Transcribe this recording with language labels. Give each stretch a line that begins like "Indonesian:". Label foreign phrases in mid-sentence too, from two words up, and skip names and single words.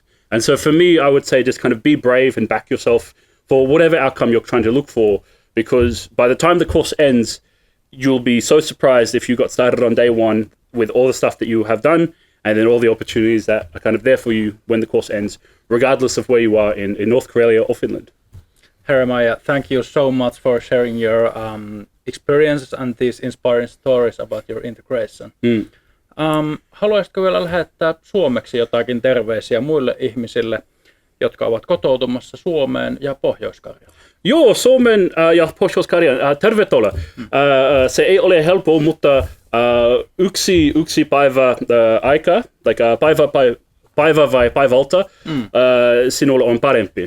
English: And so for me, I would say just kind of be brave and back yourself for whatever outcome you're trying to look for, because by the time the course ends, you'll be so surprised if you got started on day one with all the stuff that you have done and then all the opportunities that are kind of there for you when the course ends, regardless of where you are in North Karelia or Finland. Heremaia, thank you so much for sharing your experiences and these inspiring stories about your integration.
Finnish: Haluaisitko vielä lähettää suomeksi jotakin terveisiä muille ihmisille, jotka ovat kotoutumassa Suomeen ja Pohjois-Karjalaan? Joo, Suomen ja Pohjois-Karjalan tervetuloa. Se ei ole helppoa, mutta yksi päivä aikaa, päivä vai päivältä, sinulle on parempi.